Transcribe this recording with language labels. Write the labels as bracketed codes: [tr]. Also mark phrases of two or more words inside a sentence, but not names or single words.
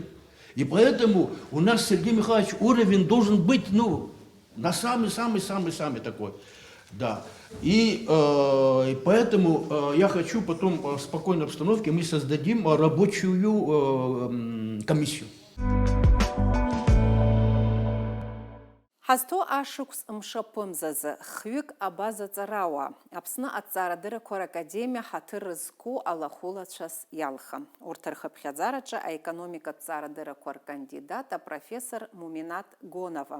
[ru] И поэтому у нас, Сергей Михайлович, уровень должен быть, на самый-самый-самый такой. Да. И поэтому я хочу потом в спокойной обстановке мы создадим рабочую комиссию. [ab] Ҳазҭоу ашықәс мшаԥымзазы хҩык абазаҵарауаа Аԥсны аҭҵаарадыррақәа ракадемиа ҳаҭыр зқәу алахәылацәас иалхын. Урҭ рхыԥхьаӡараҿы аекономикатә ҭҵаарадыррақәа ркандидат апрофессор Муминат Гонова.